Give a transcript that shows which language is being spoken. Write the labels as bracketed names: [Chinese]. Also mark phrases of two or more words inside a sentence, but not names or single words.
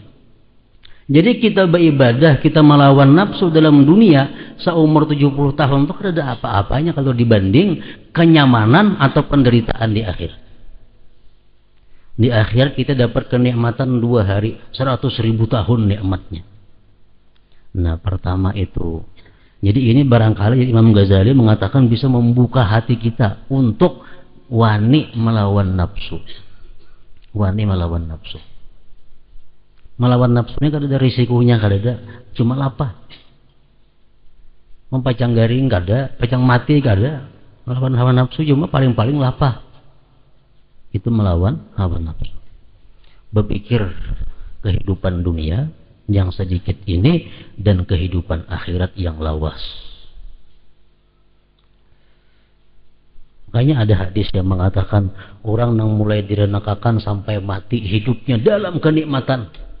[Indonesian] Jadi kita beribadah, kita melawan nafsu dalam dunia seumur 70 tahun itu tidak ada apa-apanya kalau dibanding kenyamanan atau penderitaan di akhir. Di akhir kita dapat kenikmatan 2 hari, 100.000 tahun nikmatnya. Nah pertama itu. Jadi ini barangkali Imam Ghazali mengatakan bisa membuka hati kita untuk wani melawan nafsu. Wani melawan nafsu. Melawan nafsunya kada ada risikonya, kada ada, cuma lapah. Mempacang garing kada, pacang mati kada. Melawan hawa nafsu cuma paling-paling lapah. Itu melawan hawa nafsu. Berpikir kehidupan dunia yang sedikit ini dan kehidupan akhirat yang lawas. Makanya ada hadis yang mengatakan orang yang mulai direnakakan sampai mati hidupnya dalam kenikmatan.